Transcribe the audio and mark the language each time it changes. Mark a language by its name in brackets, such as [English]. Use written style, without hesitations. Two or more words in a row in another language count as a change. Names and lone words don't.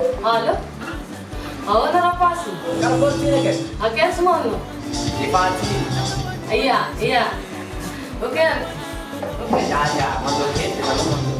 [Portuguese] Alô? Aonde rapaz? Acabou de vir aqui. Aqui é esse mano. [Indonesian] Di party. Iya. Oke. Ya, masuk kita masuk.